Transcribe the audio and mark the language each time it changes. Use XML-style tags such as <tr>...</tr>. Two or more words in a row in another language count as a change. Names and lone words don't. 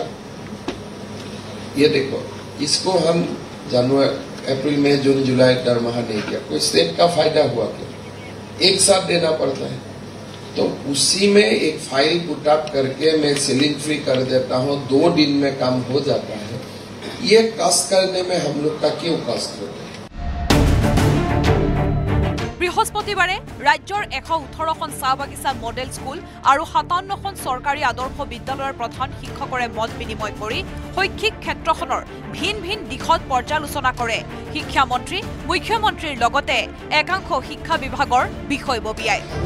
<hi>ये देखो, इसको हम जनवरी, अप्रैल, मई, जून, जुलाई दरमाहा नहीं किया. कोई स्टेट का फायदा हुआ क्या? एक साथ देना पड़ता है. तो उसी में एक</hi> <en>file put up</en> <hi>करके मैं</hi> <en>ceiling free</en> <hi>कर देता हूँ. 2 दिन में काम हो जाता है. ये कष्ट करने में हम लोग का क्यों कष्ट होता है?</hi> <as>বৃহস্পতিবাৰে ৰাজ্যৰ 118খন চাহ বাগিচা মডেল স্কুল আৰু 57খন চৰকাৰী আদৰ্শ বিদ্যালয়ৰ প্ৰধান শিক্ষকৰে মত বিনিময় কৰি শৈক্ষিক ক্ষেত্ৰখনৰ ভিন ভিন দিশত পৰ্যালোচনা কৰে শিক্ষামন্ত্ৰী, মুখ্যমন্ত্ৰীৰ লগতে একাংশ শিক্ষা বিভাগৰ বিষয়ববীয়াই।</as>